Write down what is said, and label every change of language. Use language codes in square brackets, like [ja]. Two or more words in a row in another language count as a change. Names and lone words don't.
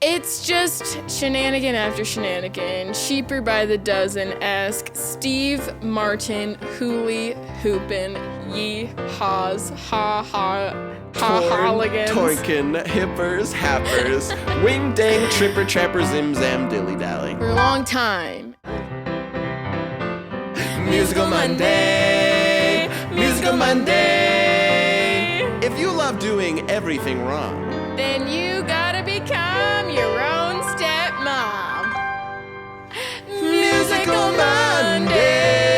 [en] It's just shenanigan after shenanigan. Sheeper by the dozen. Ask Steve Martin, Hooli, Hoopin, Yee, Haws, Ha Ha. Ha-holligans. Torkin, hippers, happers, wing dang, tripper, trapper, zim zam, dilly dally. For a long time. Musical Monday, Musical Monday. If you love doing everything wrong, Then you gotta become your own stepmom. Musical Monday.